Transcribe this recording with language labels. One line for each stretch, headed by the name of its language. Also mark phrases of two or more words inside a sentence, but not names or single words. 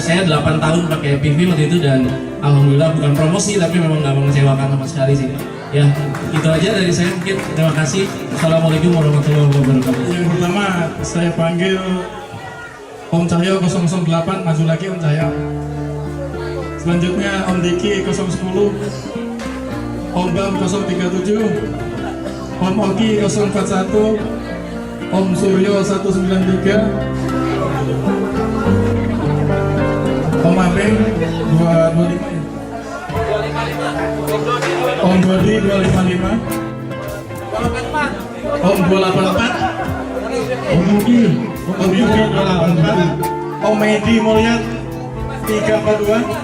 Indonesian: Saya 8 tahun pakai EPV waktu itu dan alhamdulillah bukan promosi tapi memang nggak mengecewakan sama sekali sih. Ya, itu aja dari saya mungkin. Terima kasih.
Arabic: السلام عليكم ورحمة الله وبركاته.
Indonesian: Yang pertama saya panggil Om Cahyo 008 maju lagi Om Cahyo. Selanjutnya Om Diki 010, Om Bam 037, Om Oki 041, Om Suryo 193, Om Abeng 225, Om Dodi 255, Om 284, Om Yuki 284, Om Medi Mulyat 342,